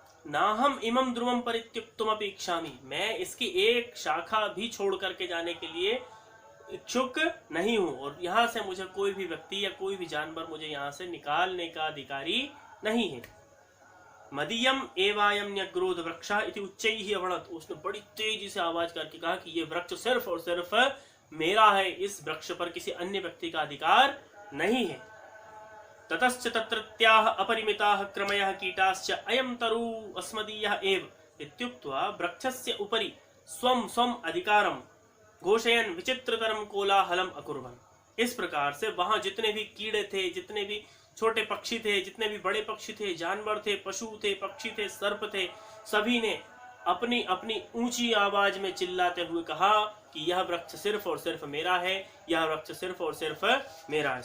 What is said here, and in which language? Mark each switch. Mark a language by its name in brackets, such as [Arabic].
[Sanskrit] नाहम इमं ध्रुवम परित्युक्तुमपि इच्छामि, [Hindi] मैं इसकी एक शाखा भी छोड़ करके जाने के लिए इच्छुक नहीं हूँ, और यहाँ से मुझे कोई भी व्यक्ति या कोई भी जानवर मुझे यहाँ से निकालने का अधिकारी नहीं है। [Sanskrit] मदीयम एवायम न्यग्रोध वृक्षः इति उच्चैः अवणत्, [Hindi] उसने बड़ी तेजी से आवाज करके कहा कि ये वृक्ष सिर्फ और सिर्फ मेरा है, इस वृक्ष पर किसी अन्य व्यक्ति का अधिकार नहीं है। [Sanskrit] ततश्च तत्रत्याः अपरिमिताः क्रमयः कीटाश्च अयं तरु अस्मदीयः एव इत्युक्त्वा वृक्षस्य उपरि स्वं स्वं अधिकारं घोषयन् विचित्रतरं कोलाहलम् अकुर्वन्। [Hindi] इस प्रकार से वहां जितने भी कीड़े थे, जितने भी छोटे पक्षी थे, जितने भी बड़े पक्षी थे, जानवर थे, पशु थे, पक्षी थे, सर्प थे, सभी ने अपनी अपनी ऊंची आवाज में चिल्लाते हुए कहा कि यह वृक्ष सिर्फ और सिर्फ मेरा है, यह वृक्ष सिर्फ और सिर्फ मेरा है।